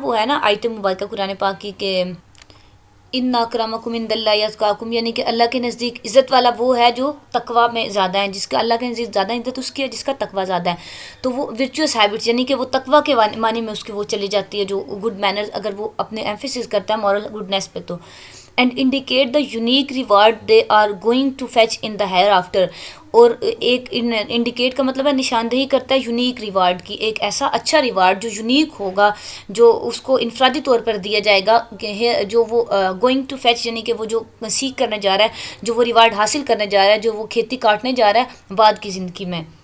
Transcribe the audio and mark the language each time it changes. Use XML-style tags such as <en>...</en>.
<ur>وہ ہے نا آیت مبارکہ قرآن پاک کی کہ</ur> <ar>ان اکرمکم عند اللہ اتقاکم,</ar> <ur>یعنی کہ اللہ کے نزدیک عزت والا وہ ہے جو تقوی میں زیادہ ہے. جس کا اللہ کے نزدیک زیادہ عزت اس کی ہے جس کا تقوی زیادہ ہے. تو وہ ورچوئس ہیبٹس یعنی کہ وہ تقوی کے معنی میں اس کی وہ چلی جاتی ہے, جو گڈ مینرز اگر وہ اپنے ایمفیسس کرتا ہے مورل گڈنیس پہ تو.</ur> <en>And indicate the unique reward they are going to fetch in the hereafter.</en> <ur>اور ایک انڈیکیٹ کا مطلب ہے نشاندہی کرتا ہے یونیک ریوارڈ کی, ایک ایسا اچھا ریوارڈ جو یونیک ہوگا, جو اس کو انفرادی طور پر دیا جائے گا, جو وہ</ur> <en>going to fetch</en> <ur>یعنی کہ وہ جو سیکھ کرنے جا رہا ہے, جو وہ ریوارڈ حاصل کرنے جا رہا ہے, جو وہ کھیتی کاٹنے جا رہا ہے بعد کی زندگی میں.</ur>